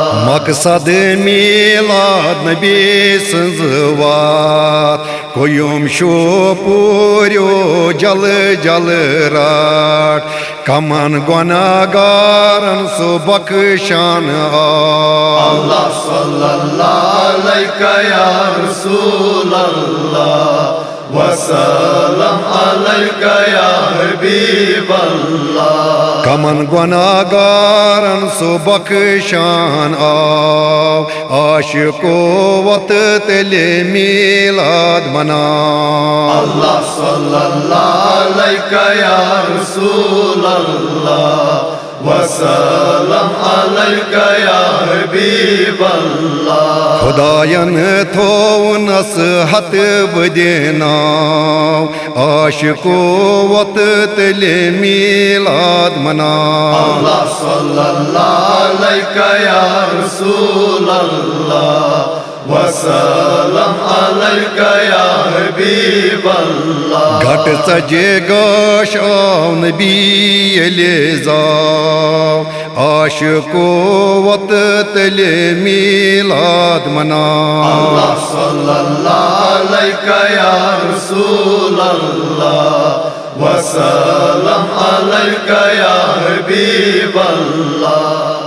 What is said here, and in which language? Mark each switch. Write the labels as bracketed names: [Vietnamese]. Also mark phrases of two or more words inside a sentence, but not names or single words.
[Kashmiri] मकसद मीलाद नबी सन्ज वात कोयुम शो पूर्यो जल जल राट कमन गुनाहगारन सो बख्शान [Arabic] الله صلى الله عليك يا رسول الله وسلام عليك يا حبيب الله. [Kashmiri] कमन गुनाहगारन सो बख्शान आशिको वत तेले मीलाद मना [Arabic] الله صلى الله عليك يا رسول الله وسلام عليك يا حبيب الله. [Kashmiri] खुदायन थो नसहत बदेना आशिको वत तेले मीलाद मना [Arabic] الله صلى الله عليك يا رسول الله وسلام عليك يا حبيب الله. [Kashmiri] घट सजे गोश नबी एलिजाव आशिको वत तेले मीलाद मना [Arabic] الله صلى الله عليك يا رسول الله وسلام عليك يا حبيب الله.